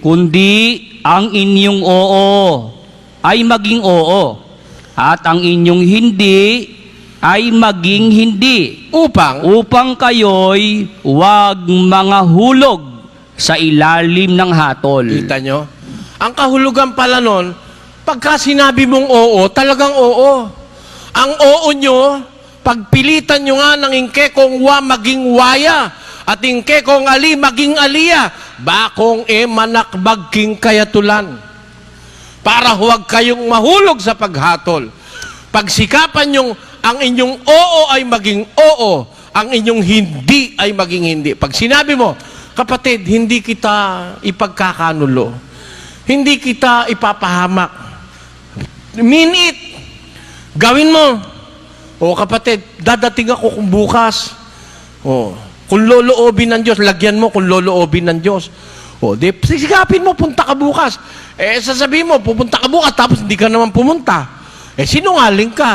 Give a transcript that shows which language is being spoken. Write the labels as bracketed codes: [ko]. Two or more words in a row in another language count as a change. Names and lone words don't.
[tl] ang inyong oo ay maging oo, at ang inyong hindi ay maging hindi, upang kayo'y huwag mga hulog sa ilalim ng hatol. Kita nyo? Ang kahulugan pala nun, pagka sinabi mong oo, talagang oo. Ang oo nyo, pagpilitan nyo nga [pam] ng ingke kong wa maging waya, at ingke kong ali maging aliya, bakong manakbag king kayatulan. [tl] Para huwag kayong mahulog sa paghatol. Pagsikapan yung ang inyong oo ay maging oo, ang inyong hindi ay maging hindi. Pag sinabi mo, kapatid, hindi kita ipagkakanulo, hindi kita ipapahamak, [en] mean it, [tl] gawin mo. O kapatid, dadating ako kung bukas. O, kung loloobin ng Diyos, lagyan mo kung loloobin ng Diyos. O, di, sisikapin mo, punta ka bukas. Sasabihin mo, pupunta ka bukas, tapos hindi ka naman pumunta. Sinungaling ka.